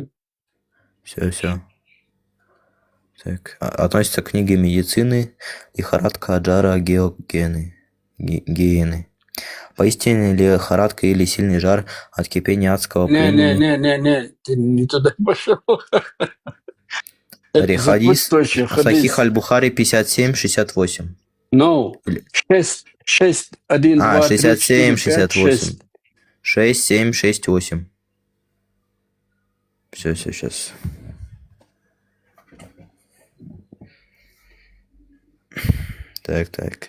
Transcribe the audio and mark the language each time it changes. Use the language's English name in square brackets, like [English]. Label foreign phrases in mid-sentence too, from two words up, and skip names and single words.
[Russian] Все. Так, относится к книге медицины, лихорадка Аджара гены. Поистине лихорадка или сильный жар от кипения адского пламени. Ты не туда пошел. Хадис Сахих аль-Бухари 57-68. No, 6, 1, 2, 3, 67, 68. 6, 7, 6, 8. Все, сейчас. Так.